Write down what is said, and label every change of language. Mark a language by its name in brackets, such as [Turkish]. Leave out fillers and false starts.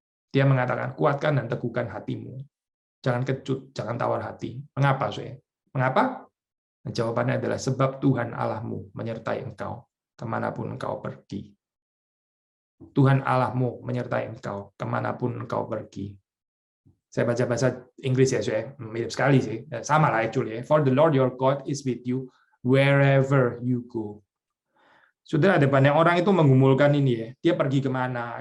[Indonesian] Dia mengatakan kuatkan dan teguhkan hatimu. Jangan kecut, jangan tawar hati. Mengapa saya? Mengapa? Jawabannya adalah sebab Tuhan Allahmu menyertai engkau kemanapun engkau pergi. Tuhan Allahmu menyertai engkau kemanapun engkau pergi. Saya baca bahasa Inggris ya, saya mirip sekali sih, sama lah actually. [English] For the Lord your God is with you wherever you go. [Indonesian] Sudah ada banyak orang itu menggumulkan ini ya, dia pergi kemana?